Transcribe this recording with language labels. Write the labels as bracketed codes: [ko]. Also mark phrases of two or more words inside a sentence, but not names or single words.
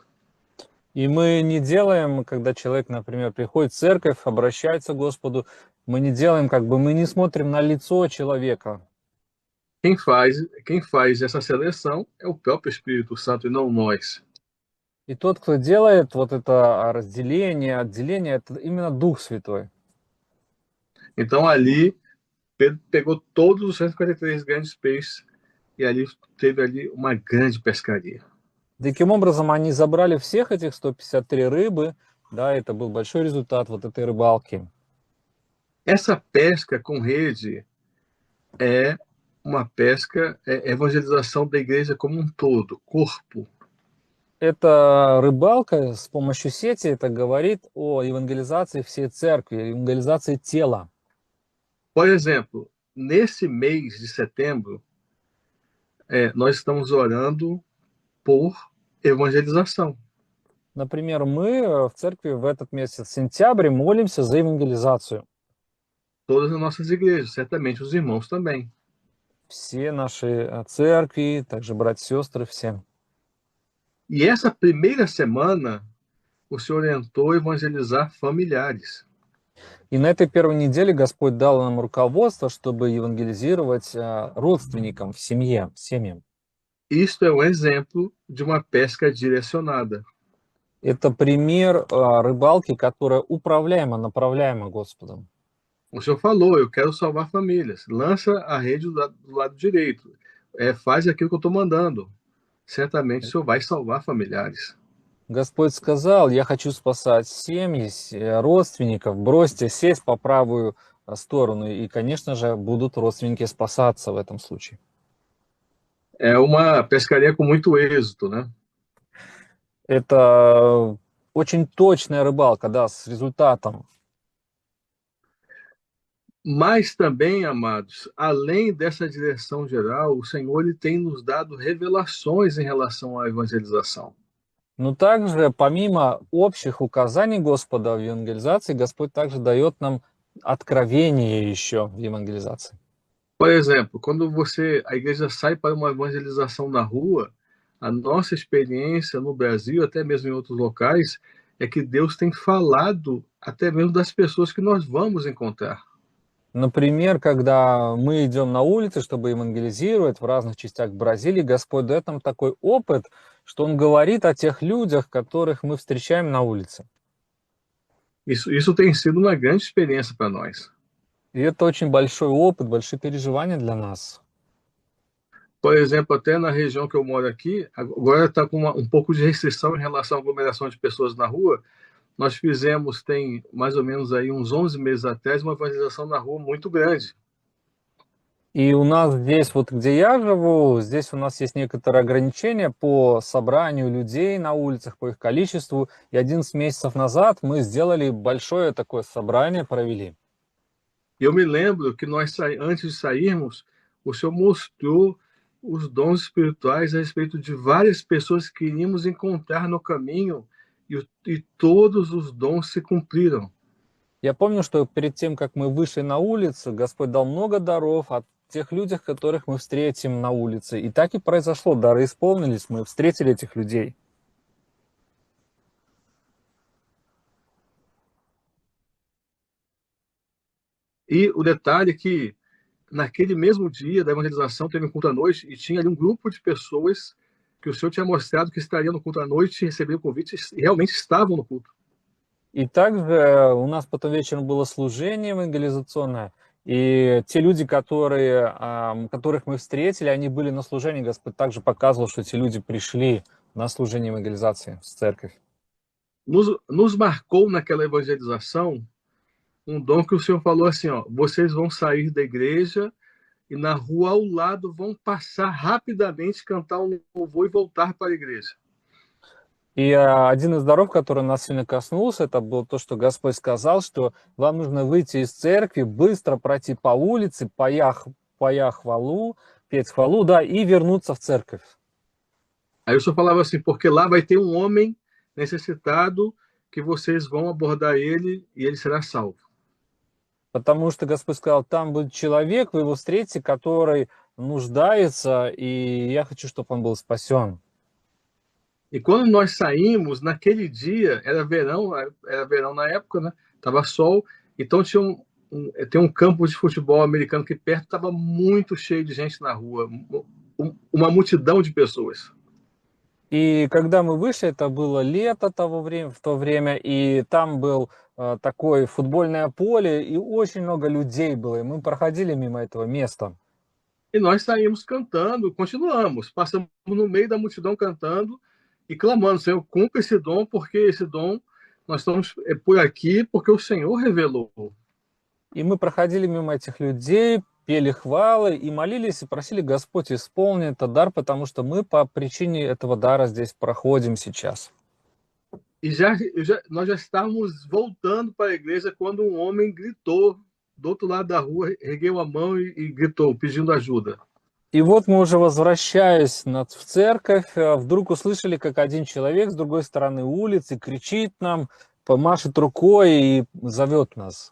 [ru] И мы не делаем, когда человек, например, приходит в церковь, обращается к Господу, мы не делаем, мы не смотрим на лицо человека. [pt] Quem faz essa seleção é o próprio Espírito Santo e não nós. [ru] И тот, кто делает вот это разделение, отделение, это именно Дух Святой. [pt] Então ali, Pedro pegou todos os 143 grandes peixes e ali teve ali uma grande pescaria. [ru] Таким образом, они забрали всех этих 153 рыбы, да, это был большой результат вот этой рыбалки. [pt] Essa pesca com rede é uma pesca, é evangelização da igreja como um todo, corpo. [ru] Эта рыбалка с помощью сети, это говорит о евангелизации всей церкви, евангелизации тела. [pt] Por exemplo, nesse mês de setembro, nós estamos orando por evangelização. [ru] Например, мы в церкви в этот месяц, в сентябре, молимся за евангелизацию. [pt] Todas as nossas igrejas, certamente os irmãos também. [ru] Все наши церкви, также братья и сестры, все. [pt] E essa primeira semana, o Senhor orientou evangelizar familiares. [ru] И на этой первой неделе Господь дал нам руководство, чтобы евангелизировать родственникам в семье, семьям. [pt] Isto é um exemplo de uma pesca direcionada. [ru] Это пример рыбалки, которая управляема, направляема Господом. [pt] O senhor falou, eu quero salvar famílias. Lança a rede do lado direito. Faz aquilo que eu estou mandando. Certamente o senhor vai salvar familiares. [ru] Господь сказал: я хочу спасать семьи, родственников, бросьте сесть по правую сторону. И, конечно же, будут родственники спасаться в этом случае. [pt] É uma pescaria com muito êxito, né? [ru] Это очень точная рыбалка, да, с результатом. [pt] Mas também, amados, além dessa direção geral, o Senhor ele tem nos dado revelações em relação à evangelização. [ru] Но также, помимо общих указаний Господа в евангелизации, Господь также дает нам откровение еще в евангелизации. [pt] Por exemplo, quando a igreja sai para uma evangelização na rua, a nossa experiência no Brasil, até mesmo em outros locais, é que Deus tem falado até mesmo das pessoas que nós vamos encontrar. [ru] Например, когда мы идем на улице, чтобы евангелизировать в разных частях Бразилии, Господь дает нам такой опыт, что Он говорит о тех людях, которых мы встречаем на улице. [pt] Isso tem sido uma grande experiência para nós. [ru] И это очень большой опыт, большие переживания для нас. [pt] Por exemplo, até na região que eu moro aqui, agora está com um pouco de restrição em relação à aglomeração de pessoas na rua. Nós fizemos, tem mais ou menos aí uns 11 meses atrás, uma evangelização na rua muito grande. [ru] И у нас здесь, вот где я живу, здесь у нас есть некоторые ограничения по собранию людей на улицах, по их количеству. И 11 месяцев назад мы сделали большое такое собрание, провели. [pt] E eu me lembro que antes de sairmos, o Senhor mostrou os dons espirituais a respeito de várias pessoas que iríamos encontrar no caminho e todos os dons se cumpriram. [ru] Я помню, что перед тем, как мы вышли на улицу, Господь дал много даров о тех людях, которых мы встретим на улице. И так и произошло, дары исполнились, мы встретили этих людей. [pt] E o detalhe é que naquele mesmo dia da evangelização teve um culto à noite e tinha ali um grupo de pessoas que o Senhor tinha mostrado que estariam no culto à noite, receberam o convite e realmente estavam no culto. [ru] И также у нас потом вечером было служение евангелизационное, и те люди, которых мы встретили, они были на служении. Господь также показывал, что эти люди пришли на служение евангелизации в церковь. [pt] Nos marcou naquela evangelização um dom que o Senhor falou assim, ó, vocês vão sair da igreja e na rua ao lado vão passar rapidamente, cantar um louvor e voltar para a igreja. [ru] И один из даров, который нас сильно коснулся, это было то, что Господь сказал, что вам нужно выйти из церкви, быстро пройти по улице, поя хвалу, петь хвалу, да, и вернуться в церковь. [pt] Aí o Senhor falava assim, porque lá vai ter um homem necessitado que vocês vão abordar ele e ele será salvo. [ru] Потому что Господь сказал, там будет человек, вы его встретите, который нуждается, и я хочу, чтобы он был спасен. [pt] E quando nós saímos, naquele dia, era verão na época, né? Tava sol, então tem um campo de futebol americano aqui perto, estava muito cheio de gente na rua, uma multidão de pessoas. [ru] И когда мы вышли, это было лето в то время, и там был такое футбольное поле, и очень много людей было, и мы проходили мимо этого места. [pt] E nós saímos cantando, continuamos, passamos no meio da multidão cantando e clamando, Senhor, cumpra esse dom, porque esse dom, nós estamos por aqui, porque o Senhor revelou. [ru] И мы проходили мимо этих людей, пели хвалы и молились, и prосили Господь исполнить этот дар, потому что мы по причине этого дара здесь проходим сейчас. [pt] E nós já estávamos voltando para a igreja quando um homem gritou do outro lado da rua, ergueu a mão e gritou, pedindo ajuda. [ru] И вот мы уже возвращаясь в церковь, вдруг услышали, как один человек с другой стороны улицы кричит нам, помашет рукой и зовет нас.